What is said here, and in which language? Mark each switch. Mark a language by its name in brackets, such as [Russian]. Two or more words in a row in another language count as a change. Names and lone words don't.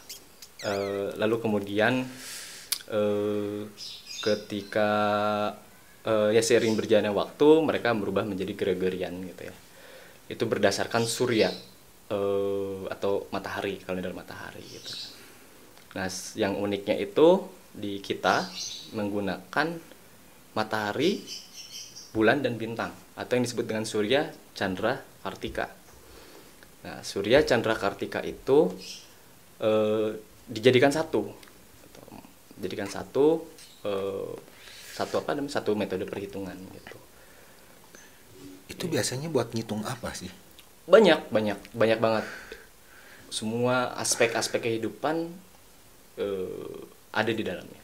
[Indonesian] Lalu kemudian ketika ya seiring berjalannya waktu mereka berubah menjadi Gregorian gitu ya. Itu berdasarkan surya atau matahari, kalender matahari gitu. Nah, yang uniknya itu di kita menggunakan matahari, bulan dan bintang atau yang disebut dengan surya, chandra, kartika. Nah, surya, chandra, kartika itu dijadikan satu. Dijadikan satu metode perhitungan gitu. Itu biasanya buat ngitung apa sih? Banyak banget. Semua aspek-aspek kehidupan ada di dalamnya.